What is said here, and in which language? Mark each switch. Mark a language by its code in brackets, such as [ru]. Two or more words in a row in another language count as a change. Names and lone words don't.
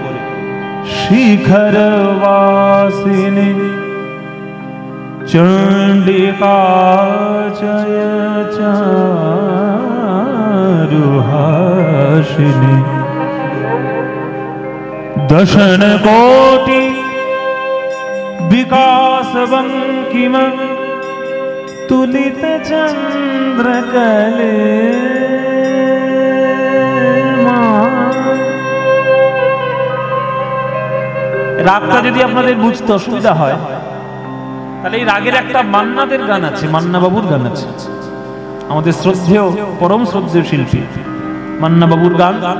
[bn] শিখর বাসিনী চণ্ডিকা জয় চারুহাসিনী দশন কোটি বিকাশ বঙ্কিম তুলিত চন্দ্র কলে রাগটা যদি আপনাদের বুঝতে অসুবিধা হয় তাহলে এই রাগের একটা মান্নাদের গান আছে, মান্না বাবুর গান আছে, আমাদের শ্রদ্ধেয় পরম শ্রদ্ধেয় শিল্পী মান্না বাবুর গান।